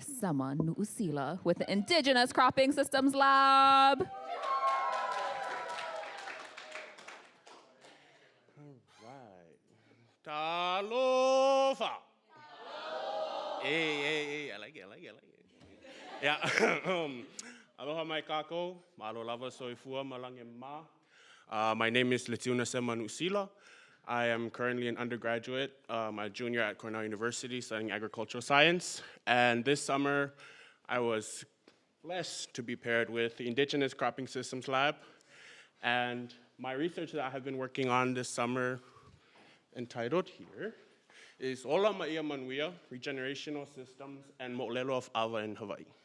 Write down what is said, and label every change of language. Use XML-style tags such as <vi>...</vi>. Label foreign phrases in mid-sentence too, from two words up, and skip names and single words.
<en>Sama Nu'usila with the Indigenous Cropping Systems Lab. Talofa. Hey, I like it. Yeah.</en> <haw>Aloha mai kako,</haw> <sm>malo lava soifua malange ma.</sm> <en>My name is Letiuna Semanu'usila. I am currently an undergraduate, a junior at Cornell University studying agricultural science. And this summer, I was blessed to be paired with the Indigenous Cropping Systems Lab. And my research that I have been working on this summer, entitled here, is Ola Maia Manuia, Regenerational Systems and Mo'olelo of Awa in Hawaii.</en>